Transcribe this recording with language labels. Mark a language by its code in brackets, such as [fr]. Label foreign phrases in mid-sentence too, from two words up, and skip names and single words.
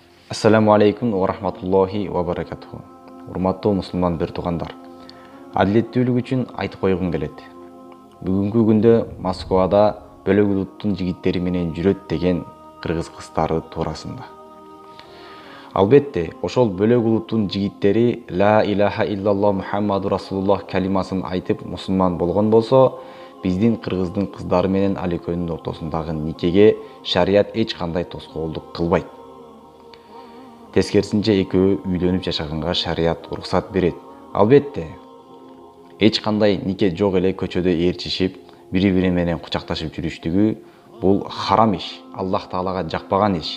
[ar] السلام عليكم ورحمة الله وبركاته. [ky] Урматтуу мусулман бир туугандар. Адилеттүүлүк үчүн айтып койгум келет. Бүгүнкү күндө Москвада бөлөк улуттун жигиттери менен жүрөт деген кыргыз кыздары туурасында. Албетте, ошол бөлөк улуттун жигиттери [ar] لا إله إلا الله محمد رسول الله [ky] калимасын айтып мусулман болгон болсо, биздин кыргыздын кыздары менен ал экөөнүн ортосундагы никеге шарият эч кандай тоскоолдук кылбайт. Тескерисинче экөө үйлөнүп жашаганга шарият уруксат берет. Албетте, эч кандай нике жок эле көчөдө ээрчишип, бири-бири менен кучакташып жүрүштүгү бул харам иш, Аллах Таалага жакпаган иш.